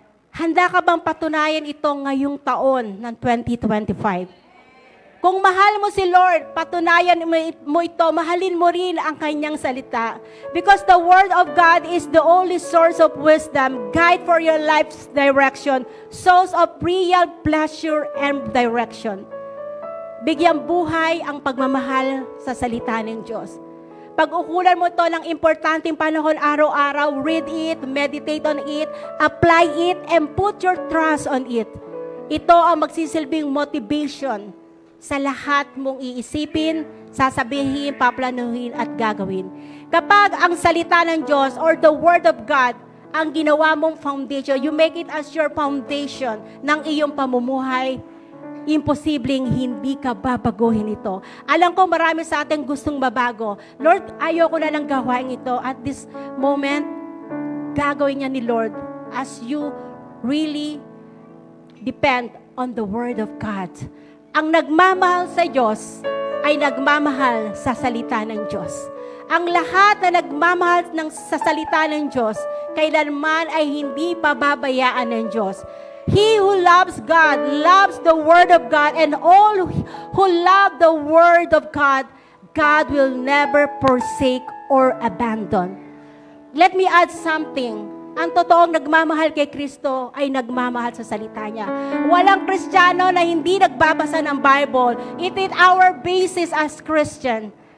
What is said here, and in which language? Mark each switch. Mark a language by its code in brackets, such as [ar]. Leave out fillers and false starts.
[tl] Handa ka bang patunayan ito ngayong taon ng 2025? Kung mahal mo si Lord, patunayan mo ito, mahalin mo rin ang kanyang salita. [en] Because the Word of God is the only source of wisdom, guide for your life's direction, source of real pleasure and direction. [tl] Bigyang buhay ang pagmamahal sa salita ng Diyos. Pag-ukulan mo ito ng importanteng panahon araw-araw, [en] read it, meditate on it, apply it, and put your trust on it. [tl] Ito ang magsisilbing motivation sa lahat mong iisipin, sasabihin, paplanuhin, at gagawin. Kapag ang salita ng Diyos [en] or the Word of God [tl] ang ginawa mong foundation, [en] you make it as your foundation [tl] ng iyong pamumuhay, imposibleng hindi ka babaguhin ito. Alam ko marami sa atin gustong mabago. Lord, ayoko na lang gawain ito. [en] At this moment, [tl] gagawin niya ni Lord [en] as you really depend on the Word of God. [tl] Ang nagmamahal sa Diyos ay nagmamahal sa salita ng Diyos. Ang lahat na nagmamahal sa salita ng Diyos, kailanman ay hindi pababayaan ng Diyos. [en] He who loves God, loves the Word of God, and all who love the Word of God, God will never forsake or abandon. Let me add something. [tl] Ang totoong nagmamahal kay Kristo ay nagmamahal sa salita niya. Walang Kristiyano na hindi nagbabasa ng Bible. [en] It is our basis as Christian.